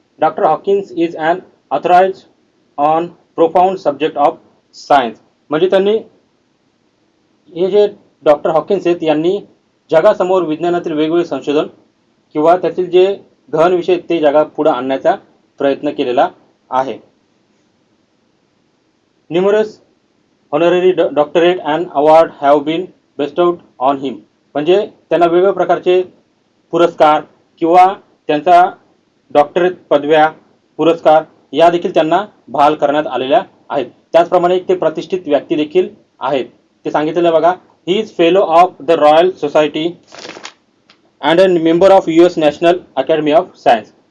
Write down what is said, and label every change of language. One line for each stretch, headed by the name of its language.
English: Doctor Hawkins is an authorised on profound subject of science.
Marathi: म्हणजे त्यांनी हे जे डॉक्टर हॉकिन्स आहेत यांनी जगासमोर विज्ञानातील वेगवेगळे संशोधन किंवा त्यातील जे गहन विषय ते जगापुढे आणण्याचा प्रयत्न केलेला आहे.
English: Numerous honorary doctorate and award have been bestowed on him.
Marathi: म्हणजे त्यांना वेगवेगळ्या प्रकारचे पुरस्कार किंवा त्यांचा डॉक्टरेट पदव्या, पुरस्कार या देखील त्यांना बहाल करण्यात आलेल्या आहेत. त्याचप्रमाणे ते प्रतिष्ठित व्यक्ती देखील आहेत. ते सांगितलेलं बघा,
English: He is fellow of the Royal Society and a member of US National Academy of Science.